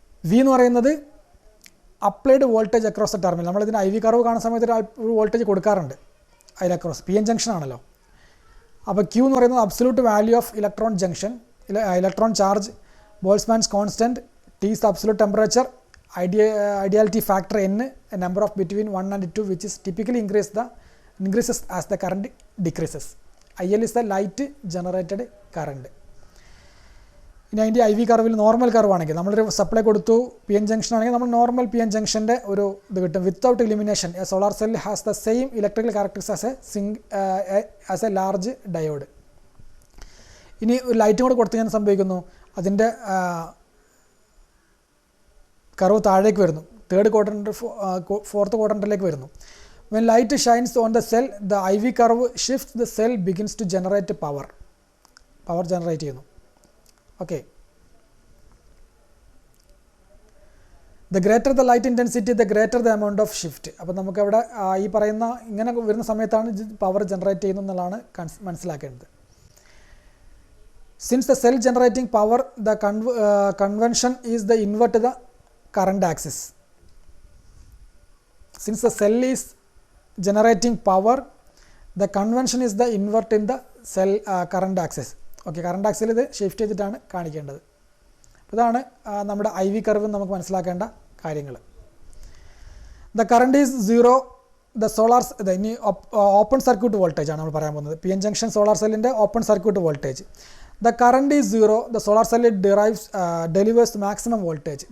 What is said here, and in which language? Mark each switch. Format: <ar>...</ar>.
<en>V</en> <ml>എന്ന് പറയുന്നത്</ml> <en>Applied voltage across the terminal.</en> <ml>നമ്മളിതിന് IV കർവ് കാണുന്ന സമയത്ത് ഒരു വോൾട്ടേജ് കൊടുക്കാറുണ്ട് അതിൽ അക്രോസ്, PN ജംഗ്ഷൻ ആണല്ലോ.</ml> <en>അപ്പോൾ Q</en> <ml>എന്ന് പറയുന്നത്</ml> <en>Absolute value of electron junction, electron charge, Boltzmann's constant, T is the absolute temperature, ideality factor N, a number of between 1 and 2 which is typically increases as the current decreases. IL is the light generated current.</en> <ml>ഇനി അതിൻ്റെ I V കർവിൽ normal കർവാണെങ്കിൽ നമ്മളൊരു supply കൊടുത്തു P N junction ആണെങ്കിൽ നമ്മൾ normal P N ജംഗ്ഷൻ്റെ ഒരു ഇത് കിട്ടും.</ml> <en>Without illumination a solar cell has the same electrical characteristics as a large diode.</en> <ml>ഇനി ഒരു ലൈറ്റും കൂടെ കൊടുത്തു കഴിഞ്ഞാൽ സംഭവിക്കുന്നു, അതിൻ്റെ കർവ് താഴേക്ക് വരുന്നു, തേർഡ് ക്വാഡ്രൻ്റ് ഫോർത്ത് ക്വാഡ്രൻ്റിലേക്ക് വരുന്നു.</ml> <en>when light shines on the cell the I V curve shift the cell begins to generate power</en> <ml>generate ചെയ്യുന്നു.</ml> <en>Okay, the greater the light intensity the greater the amount of shift.</en> <ml>അപ്പോൾ നമുക്കവിടെ ഈ പറയുന്ന ഇങ്ങനെ വരുന്ന സമയത്താണ് power generate ചെയ്യുന്നത് എന്നുള്ളതാണ് മനസ്സിലാക്കേണ്ടത്.</ml> <en>Since the cell generating power the convention is the invert the current axis. Since the cell is generating power, the convention is the invert in the cell current axis.</en> <ml>Okay, current axle ഇത് shift ചെയ്തിട്ടാണ് കാണിക്കേണ്ടത്. ഇതാണ് നമ്മുടെ I V curve നമുക്ക് മനസ്സിലാക്കേണ്ട കാര്യങ്ങൾ.</ml> <en>the current is zero the solar,</en> <ml>ഇനി open circuit voltage ആണ് നമ്മൾ പറയാൻ പോകുന്നത്.</ml> <en>P N junction solar സെല്ലിൻ്റെ open circuit voltage. The current is zero the solar cell delivers maximum voltage.</en>